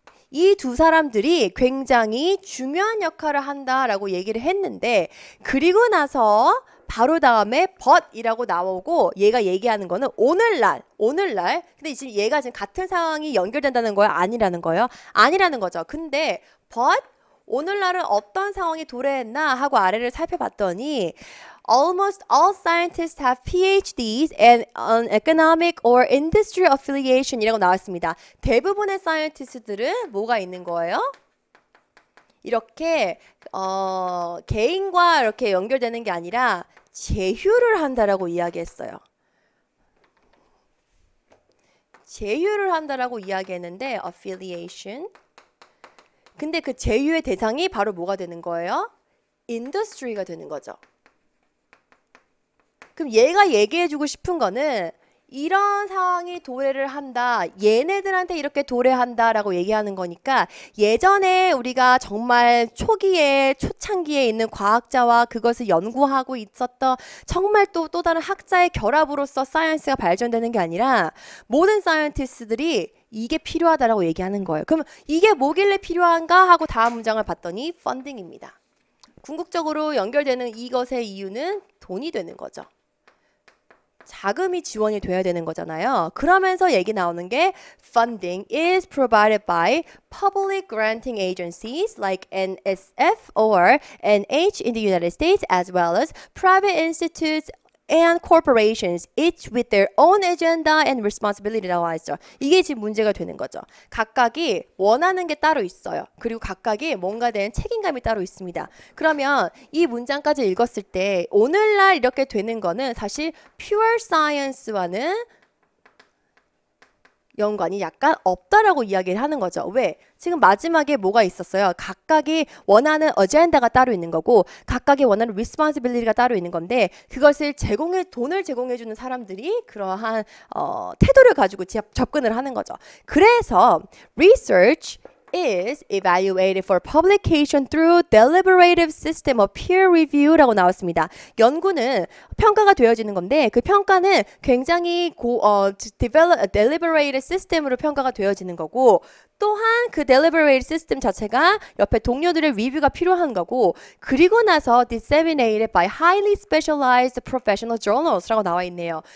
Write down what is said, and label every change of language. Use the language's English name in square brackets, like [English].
[Korean] 이 두 사람들이 굉장히 중요한 역할을 한다라고 얘기를 했는데 그리고 나서 바로 다음에 but이라고 나오고 얘가 얘기하는 거는 오늘날 근데 지금 얘가 지금 같은 상황이 연결된다는 거야? 아니라는 거예요? 아니라는 거죠. 근데 but 오늘날은 어떤 상황이 도래했나 하고 아래를 살펴봤더니 [English] Almost all scientists have PhDs and an economic or industry affiliation [Korean] 이라고 나왔습니다. 대부분의 사이언티스트들은 뭐가 있는 거예요? 이렇게 개인과 이렇게 연결되는 게 아니라 제휴를 한다라고 이야기했어요. 제휴를 한다라고 이야기했는데 affiliation. 근데 그 제휴의 대상이 바로 뭐가 되는 거예요? industry가 되는 거죠. 그럼 얘가 얘기해주고 싶은 거는 이런 상황이 도래를 한다. 얘네들한테 이렇게 도래한다라고 얘기하는 거니까 예전에 우리가 정말 초창기에 있는 과학자와 그것을 연구하고 있었던 정말 또 다른 학자의 결합으로서 사이언스가 발전되는 게 아니라 모든 사이언티스트들이 이게 필요하다라고 얘기하는 거예요. 그럼 이게 뭐길래 필요한가 하고 다음 문장을 봤더니 펀딩입니다. 궁극적으로 연결되는 이것의 이유는 돈이 되는 거죠. 자금이 지원이 돼야 되는 거잖아요. 그러면서 얘기 나오는 게 [English] funding is provided by public granting agencies like NSF or NH in the United States as well as private institutes and corporations, each with their own agenda and responsibility라고 하죠. [Korean] 이게 지금 문제가 되는 거죠. 각각이 원하는 게 따로 있어요. 그리고 각각이 뭔가 된 책임감이 따로 있습니다. 그러면 이 문장까지 읽었을 때 오늘날 이렇게 되는 거는 사실 pure science와는 연관이 약간 없다라고 이야기를 하는 거죠. 왜? 지금 마지막에 뭐가 있었어요? 각각이 원하는 어젠다가 따로 있는 거고 각각이 원하는 responsibility가 따로 있는 건데 그것을 돈을 제공해주는 사람들이 그러한 태도를 가지고 접근을 하는 거죠. 그래서 research [English] is evaluated for publication through deliberative system of peer review [Korean] 라고 나왔습니다. 연구는 평가가 되어지는 건데 그 평가는 굉장히 deliberative system으로 평가가 되어지는 거고 또한 그 deliberative system 자체가 옆에 동료들의 리뷰가 필요한 거고 그리고 나서 [English] disseminated by highly specialized professional journals [Korean] 라고 나와 있네요.